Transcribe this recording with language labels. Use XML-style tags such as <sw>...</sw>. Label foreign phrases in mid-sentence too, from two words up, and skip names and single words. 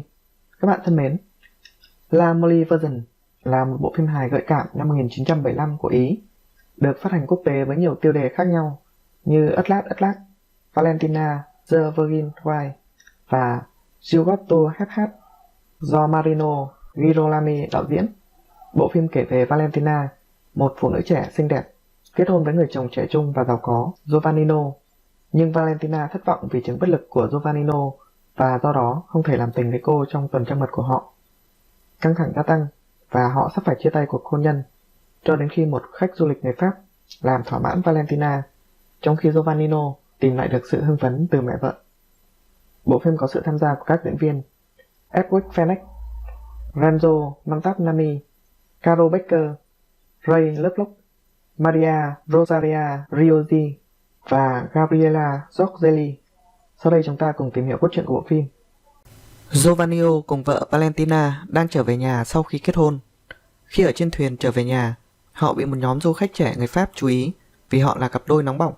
<vi>Các bạn thân mến, La Molly Version là một bộ phim hài gợi cảm năm 1975 của Ý, được phát hành quốc tế với nhiều tiêu đề khác nhau như Ất Lát, Valentina, The Virgin Bride và You Got to Have Had do Marino Girolami đạo diễn. Bộ phim kể về Valentina, một phụ nữ trẻ xinh đẹp, kết hôn với người chồng trẻ trung và giàu có Giovannino. Nhưng Valentina thất vọng vì chứng bất lực của Giovannino và do đó không thể làm tình với cô trong tuần trăng mật của họ. Căng thẳng gia tăng và họ sắp phải chia tay cuộc hôn nhân, cho đến khi một khách du lịch người Pháp làm thỏa mãn Valentina, trong khi Giovannino tìm lại được sự hưng phấn từ mẹ vợ. Bộ phim có sự tham gia của các diễn viên Edward Fenech, Renzo Montalbani, Carol Baker, Ray Lovelock, Maria Rosaria Riozzi và Gabriela Zorzelli. Sau đây chúng ta cùng tìm hiểu cốt truyện của bộ phim. Giovannino cùng vợ Valentina đang trở về nhà sau khi kết hôn. Khi ở trên thuyền trở về nhà, họ bị một nhóm du khách trẻ người Pháp chú ý vì họ là cặp đôi nóng bỏng.</vi>